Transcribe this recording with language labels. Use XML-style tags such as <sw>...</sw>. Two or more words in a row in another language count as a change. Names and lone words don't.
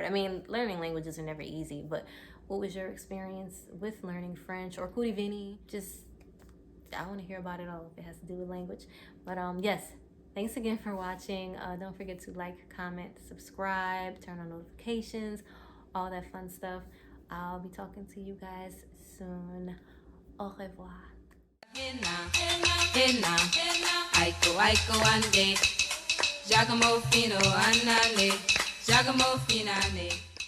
<en>I mean, learning languages are never easy, but what was your experience with learning French or Kouri Vini? Just I want to hear about it all if it has to do with language. But yes, thanks again for watching. Don't forget to like, comment, subscribe, turn on notifications, all that fun stuff. I'll be talking to you guys soon.</en> <fr>Au revoir. Aiko ande, Giacomo fino annale, Giacomo finale.</fr>